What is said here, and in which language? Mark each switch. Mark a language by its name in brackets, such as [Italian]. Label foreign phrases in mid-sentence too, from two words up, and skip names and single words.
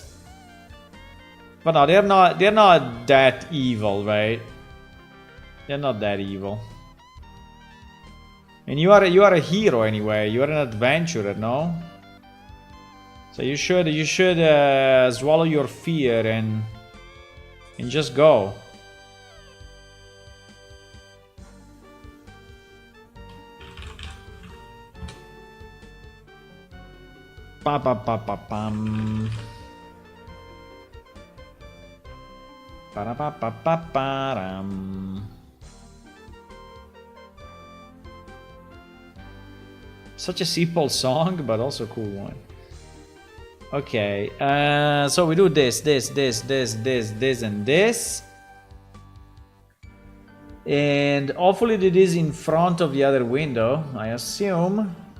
[English] But no, they're not that evil, right? They're not that evil. And you are a hero anyway. You are an adventurer, no? So you should swallow your fear and just go. Pa pa pa pa pam. Pa pa pa pa pa. Such a simple song, but also a cool one. Okay, so we do this, and this. And hopefully it is in front of the other window, I assume.